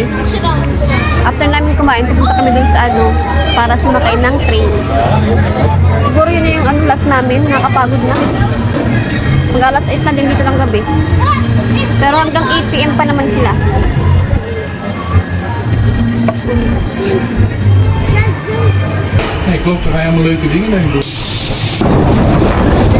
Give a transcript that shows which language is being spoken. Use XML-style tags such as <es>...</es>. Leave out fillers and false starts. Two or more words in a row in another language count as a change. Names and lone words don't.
<tl>After namin kumain, pupunta kami dun sa para sumakay ng train. Siguro yun na yung last namin, nakapagod na. Hanggang alas 6 na din dito ng gabi. Pero hanggang 8 PM pa naman sila.</tl> <nl>Nee, klopt, er gaan helemaal leuke dingen doen.</nl>